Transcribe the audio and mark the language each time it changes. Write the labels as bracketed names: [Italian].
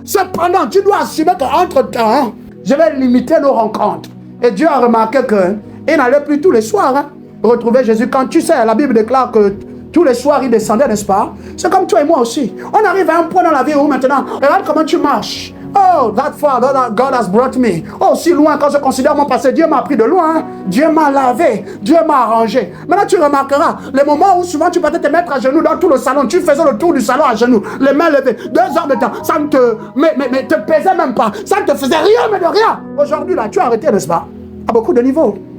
[French] Cependant, tu dois assumer qu'entre-temps, je vais limiter nos rencontres. Et Dieu a remarqué qu'il n'allait plus tous les soirs retrouver Jésus. Quand tu sais, la Bible déclare que tous les soirs, il descendait, n'est-ce pas? C'est comme toi et moi aussi. On arrive à un point dans la vie où maintenant, regarde comment tu marches. [English] Oh, that far that God has brought me. [French] Oh, si loin, quand je considère mon passé, Dieu m'a pris de loin. Dieu m'a lavé, Dieu m'a arrangé. Maintenant, tu remarqueras les moments où souvent tu peux te mettre à genoux dans tout le salon. Tu faisais le tour du salon à genoux, les mains levées, 2 heures de temps. Ça ne te pesait même pas. Ça ne te faisait rien, mais de rien. Aujourd'hui, là, tu as arrêté, n'est-ce pas? À beaucoup de niveaux.